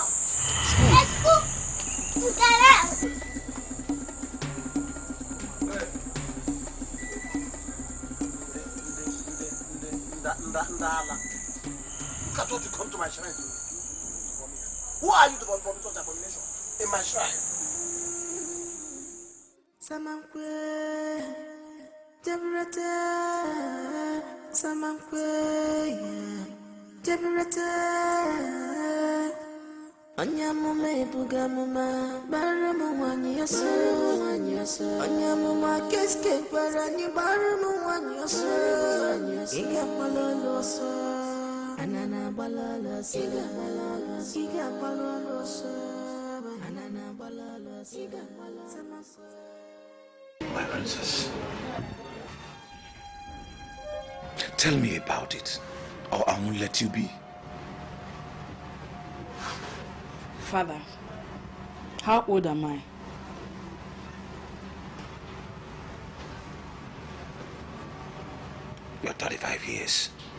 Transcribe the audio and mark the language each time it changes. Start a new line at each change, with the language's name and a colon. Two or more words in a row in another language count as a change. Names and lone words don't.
English: Let's go to the house. Look at what you come to my shrine to vomit. Who are you to vomit such abomination in my shrine? Samankwe, Debrata, Samankwe, Debrata, Anyamuma, Bugamuma, Baramu, one yes, Anyamuma, Keske, Barani, Baramu, one yes, Igamaloso. Anana balala siga balala anana balala siga balala. My princess, tell me about it, or I won't let you be. Father, how old am I? You're 35 years.